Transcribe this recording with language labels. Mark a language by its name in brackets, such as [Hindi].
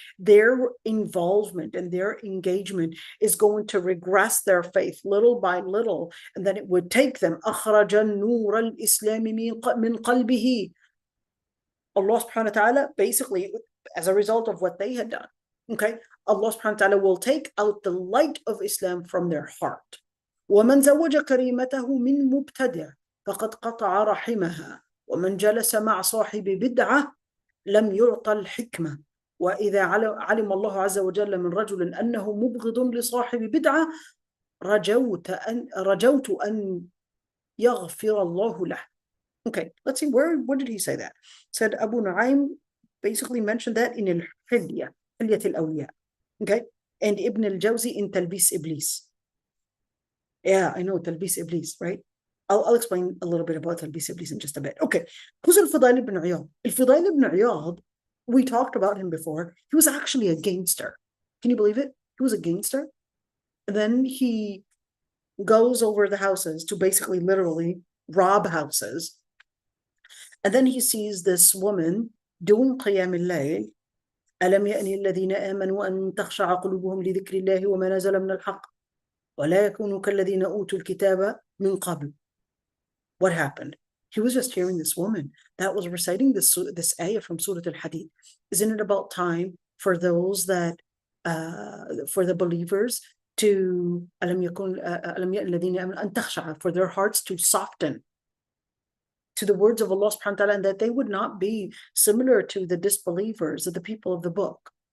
[English] Their involvement and their engagement is going to regress their faith little by little, and then it would take them [Arabic] أخرج النور الإسلام من قلبه. [English] Allah subhanahu wa ta'ala, basically, as a result of what they had done, okay, Allah subhanahu wa ta'ala will take out the light of Islam from their heart. [Arabic] وَمَنْ زَوَّجَ كَرِيمَتَهُ مِنْ مُبْتَدِعٍ فَقَدْ قَطَعَ رَحِمَهَا وَمَنْ جَلَسَ مع صاحب بدعة لم يعط الحكمة وإذا علم الله عز وجل من رجل أنه مبغض لصاحب بدعة رجوت أن يغفر الله له. [English] Okay, let's see, where did he say that? Said Abu Nu'aym basically mentioned that in Al-Hilya, Hilyat al-Awliya. Okay, and Ibn al-Jawzi in Talbis Iblis. Yeah, I know Talbis Iblis, right? I'll explain a little bit about Talbis Iblis in just a bit. Okay, who's Al-Fudayl ibn Iyad? Al-Fudayl ibn Iyad, we talked about him before. He was actually a gangster. Can you believe it? He was a gangster. And then he goes over the houses to basically literally rob houses. And then he sees this woman doing قيام الليل. [Arabic] ألم يأن الذين آمنوا أن تخشع قلوبهم لذكر الله وما نزل من الحق ولا يكونوا كالذين أوتوا الكتاب من قبل. [English] What happened? He was just hearing this woman that was reciting this ayah from Surah Al-Hadid. Isn't it about time for those that, for the believers to, [Arabic] ألم يأن الذين آمنوا أن تخشع, [English] for their hearts to soften to the words of Allah subhanahu wa ta'ala, and that they would not be similar to the disbelievers of the people of the book.